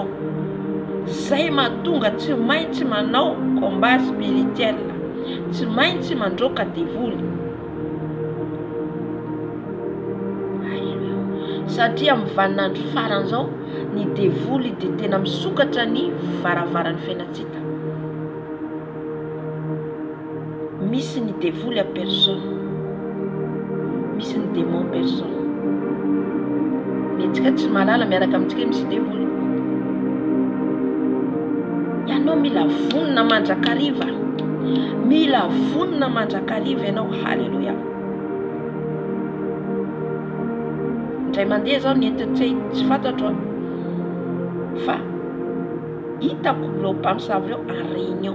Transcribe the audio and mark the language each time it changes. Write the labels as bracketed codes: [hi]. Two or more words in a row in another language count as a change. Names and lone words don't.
[mg] Zay mahatonga tsy maintsy manao [fr] combat spirituel, [mg] tsy maintsy mandroaka devoly. Satria amin'ny vaninandro faran'izao ny devoly dia tena misokatra ny varavaran'ny fiainantsika. Misy ny devoly [fr] à personne, [mg] misy ny [fr] démon personne. [mg] Metsika tsy malala miaraka amintsika misy devoly. Ianao mila vonina mandrakariva, mila vonina mandrakariva ianao. Halleluja. Indray mandeha zao nentin-tsay tsy fantatro fa hitako ireo mpamosavy ireo [fr] en réunion.